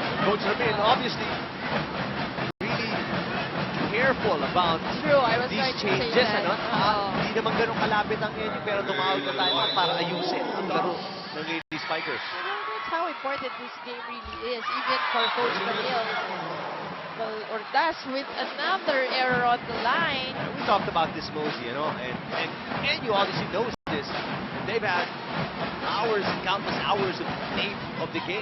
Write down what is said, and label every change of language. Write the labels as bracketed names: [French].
[English] Coach Ramil obviously really careful about True, I was these going to say changes. that. [Filipino] Ano? Oo. Hindi naman ganun kalapit ang NU pero tumawag na tayo para ayusin ang laro ng Lady Spikers. [English] That's how important this game really is, even for Coach Manil. Well, Ordaz with another error on the line. We talked about this, Mosey, you know, and NU obviously knows this. They've had hours and countless hours of tape of the game.